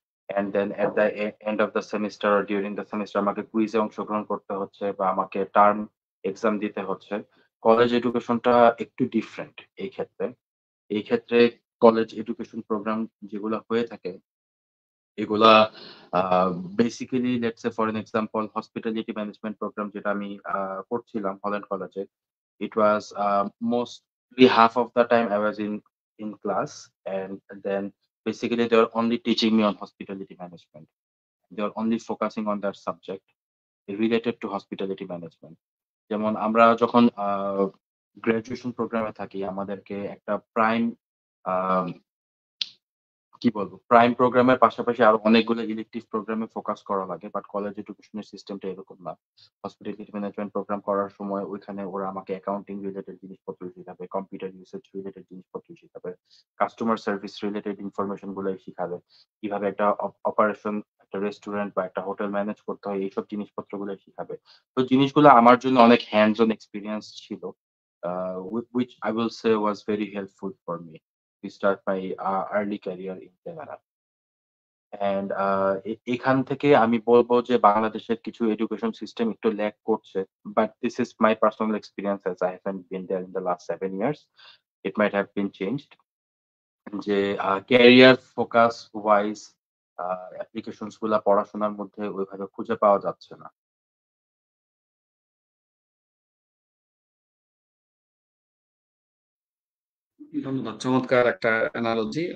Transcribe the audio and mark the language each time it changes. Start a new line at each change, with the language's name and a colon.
English: and then at the end of the semester
Bangla: or during the semester আমাকে কুইজে অংশগ্রহণ করতে হচ্ছে বা আমাকে টার্ম এক্সাম দিতে হচ্ছে। কলেজ এডুকেশনটা একটু ডিফারেন্ট এই ক্ষেত্রে। এই ক্ষেত্রে কলেজ এডুকেশন প্রোগ্রাম যেগুলা হয়ে থাকে এগুলা আ
English: basically let's say for an example hospitality management program
Bangla: যেটা আমি করছিলাম হল্যান্ড কলেজে।
English: It was mostly half of the time I was in class, and then basically they were only teaching me on hospitality management. They were only focusing on that subject related to hospitality management.
Bangla: যেমন আমরা যখন graduation প্রোগ্রামে থাকি আমাদেরকে একটা prime আ কি বলবো? Prime প্রোগ্রামের পাশাপাশি আরো অনেকগুলো ইলেকটিভ প্রোগ্রামে ফোকাস করা লাগে। বাট কলেজ এডুকেশনের সিস্টেমটা এরকম না। হসপিটালিটি ম্যানেজমেন্ট প্রোগ্রাম করার সময় ওইখানে ওরা আমাকে অ্যাকাউন্টিং রিলেটেড জিনিসপত্র শিখাবে, কম্পিউটার ইউসেজ রিলেটেড জিনিসপত্র শিখাবে, কাস্টমার সার্ভিস রিলেটেড ইনফরমেশন গুলাই শিখাবে। কিভাবে একটা অপারেশন একটা রেস্টুরেন্ট বা একটা হোটেল ম্যানেজ করতে হয় এইসব জিনিসপত্রগুলাই শিখাবে। তো জিনিসগুলো আমার জন্য অনেক হ্যান্ডস অন এক্সপেরিয়েন্স ছিল।
English: which I will say was very helpful for me to start my early career in Canada.
Bangla: And এখান থেকে আমি বলব যে বাংলাদেশের কিছু এডুকেশন সিস্টেম একটু ল্যাক করছে।
English: But this is my personal experience as I haven't been there in the last 7 years. It might have been changed.
Bangla: যে ক্যারিয়ার ফোকাস ওয়াইজ অ্যাপ্লিকেশনস গুলা পড়াশোনার মধ্যে ওইভাবে খুঁজে পাওয়া যাচ্ছে না। ধন্যবাদ। চমৎকার একটা অ্যানালজি।